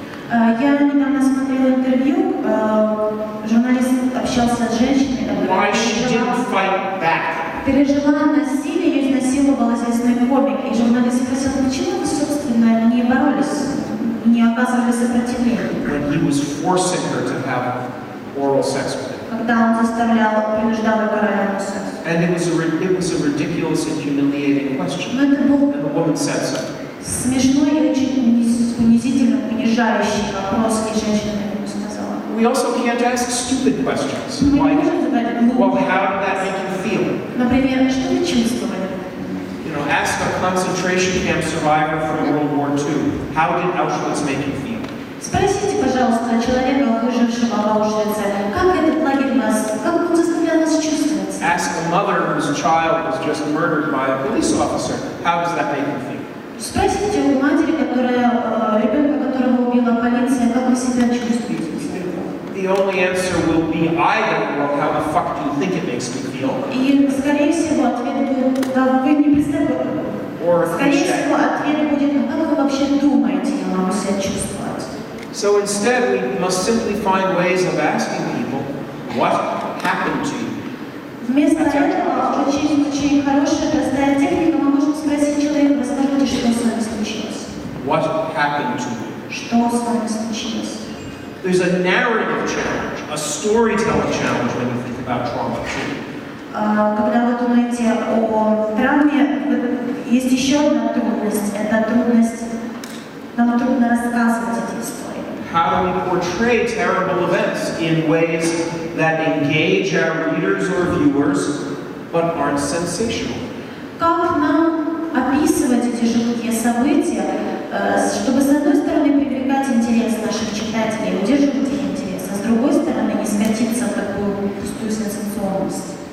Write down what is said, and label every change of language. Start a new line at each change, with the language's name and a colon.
Russian: Я недавно смотрела интервью, журналист общался с женщиной,
English: Why she didn't fight back?
Russian: Пережила насилие, ее изнасиловал известный комик, и журналист спросил, почему вы, собственно, не боролись, не оказывали сопротивления?
English: When he was forcing her to have oral sex with him.
Russian: Когда он принуждал ее к оральному сексу.
English: And it was a ridiculous and humiliating question.
Russian: Но это был
English: And the woman said so.
Russian: смешной и очень унизительно унижающий вопрос, и женщина ему сказала.
English: We also can't ask stupid questions. Like, well, how did that make you feel?
Russian: Например, что вы чувствовали?
English: You know, ask a concentration camp survivor from World War II, how did Auschwitz make you feel?
Russian: Спросите, пожалуйста, человека, выжившего в Аушвице, как этот лагерь вас, как он заставлял вас чувствовать?
English: Ask a mother whose child was just murdered by a police officer, how does that make you feel?
Russian: Спросите у матери, ребенка, которого убила полиция, как вы себя чувствуете?
English: the only answer will be either, well, how the fuck do you think it makes me feel?
Russian: И, скорее всего, ответ будет, да, вы не представляете. Скорее всего, ответ будет, ну как вы вообще думаете, я могу себя чувствовать?
English: So instead, we must simply find ways of asking people, what happened to you?
Russian: Вместо этого очень хорошая, простая техника, мы можем спросить человека, расскажите, что с вами случилось?
English: What happened to you?
Russian: Что с вами случилось?
English: There's a narrative challenge, a storytelling challenge when you think about trauma too.
Russian: Когда вы думаете о травме, есть еще одна трудность. Это трудность, нам трудно рассказывать эти истории.
English: How do we portray terrible events in ways that engage our readers or viewers, but aren't sensational?
Russian: Как нам описывать эти жуткие события, чтобы с одной стороны привлекать интерес наших читателей, удерживать их интерес, а с другой стороны не скатиться в такую пустую сенсационность?